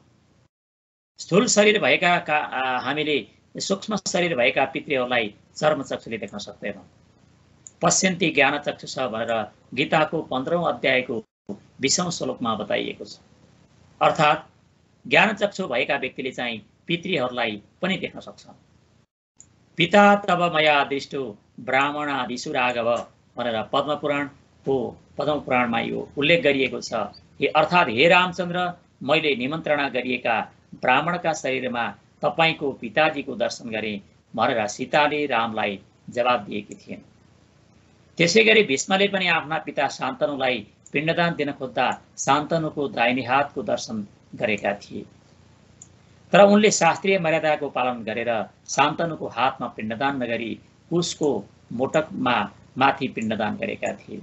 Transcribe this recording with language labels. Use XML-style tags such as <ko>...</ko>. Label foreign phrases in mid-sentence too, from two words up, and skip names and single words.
<ne>स्थूल शरीर भएका हामीले सूक्ष्म शरीर भएका पितृहरूलाई चर्मचक्षुले देख्न सक्दैनौँ।</ne> <sa>पश्यन्ति ज्ञानचक्षुष</sa> <ne>भनेर गीताको 15औं अध्यायको 20औं श्लोकमा बताइएको छ। अर्थात् ज्ञानचक्षु भएका व्यक्तिले चाहिँ पितृहरूलाई पनि देख्न सक्छ।</ne> <sa>पिता तब मया दृष्टो ब्राह्मणादिषु राघव</sa> <ne>भनेर पद्मपुराणमा यो उल्लेख गरिएको छ। अर्थात् हे रामचन्द्र, मैले निमन्त्रणा गरिएका ब्राह्मणका शरीरमा तपाईको पिताजीको दर्शन गरेँ भनेर सीताले रामलाई जवाब दिएकी थिइन्। त्यसै गरी भीष्मले पनि आफ्ना पिता शान्तनुलाई पिण्डदान दिन खोज्दा शान्तनुको दाहिने हातको दर्शन गरेका थिए, तर उनले शास्त्रीय मर्यादाको पालन गरेर शान्तनुको हातमा पिण्डदान नगरी उसको मोटकमा माथि पिण्डदान गरेका थिए।</ne>